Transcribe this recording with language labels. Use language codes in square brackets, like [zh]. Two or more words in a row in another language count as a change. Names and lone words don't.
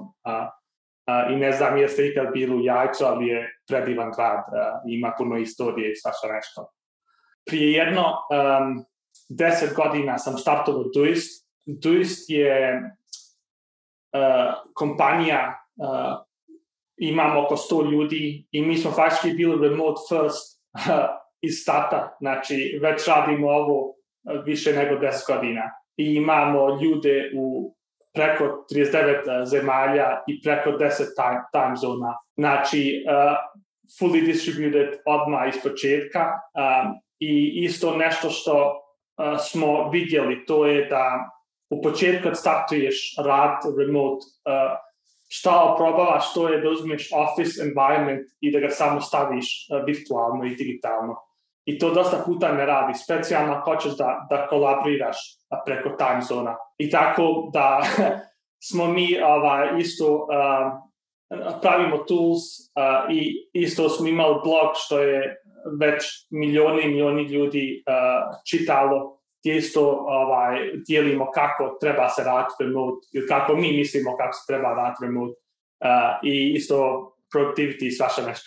[bs] I ne znam jeste ikad bili u Jajcu, ali je predivan grad, ima puno istorije i svašta nešto. Prije jedno 10 godina sam startovao Doist. Doist je kompanija, imamo oko 100 ljudi i mi smo faktički bili [en] remote first [bs] iz starta. Znači, već radimo ovo više nego 10 godina. I imamo ljude u preko 39 zemalja i preko 10 time zona. Znači, [en] fully distributed [bs] odmah iz početka. I isto nešto što smo vidjeli, to je da u početku kad startuješ rad remote, šta oprobavaš, to je da uzmeš [en] office environment [bs] i da ga samo staviš virtualno i digitalno. I to dosta puta ne radi, specijalno ako hoćeš da kolaboriraš preko time zona. I tako da smo mi isto pravimo tools i isto smo imali blog što je već milioni ljudi čitalo, gdje isto dijelimo kako treba se raditi remote ili kako mi mislimo kako se treba raditi remote i isto productivity i svašta nešto.